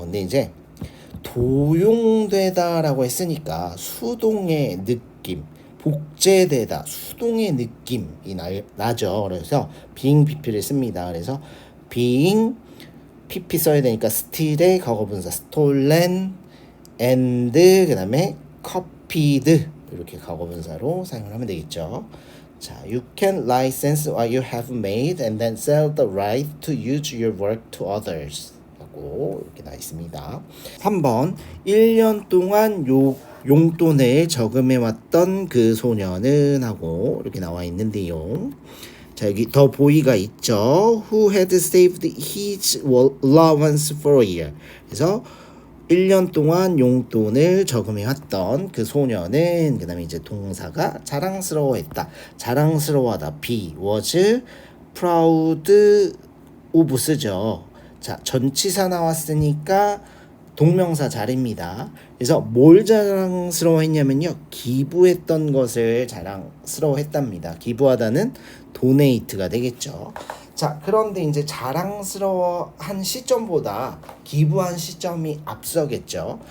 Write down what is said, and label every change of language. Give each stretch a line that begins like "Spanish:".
Korean: 근데 이제 도용되다라고 했으니까 수동의 느낌, 복제되다 수동의 느낌이 나죠. 그래서 being pp를 씁니다. 그래서 being pp 써야 되니까 steal의 과거분사 stolen and 그 다음에 copied 이렇게 과거분사로 사용을 하면 되겠죠.
English: 자, you can license what you have made and then sell the right to use your work to others.
Korean: 이렇게 나와 있습니다. 3번 1년 동안 용돈을 저금해왔던 그 소녀는 하고 이렇게 나와 있는데요. 자, 여기 더 보이가 있죠.
English: Who had saved his allowance for a year.
Korean: 그래서 1년 동안 용돈을 저금해왔던 그 소녀는 그 다음에 이제 동사가 자랑스러워했다. 자랑스러워하다.
English: be was proud of
Korean: 쓰죠. 자, 전치사 나왔으니까 동명사 자리입니다. 그래서 뭘 자랑스러워했냐면요. 기부했던 것을 자랑스러워했답니다. 기부하다는 donate가 되겠죠. 자, 그런데 이제 자랑스러워한 시점보다 기부한 시점이 앞서겠죠.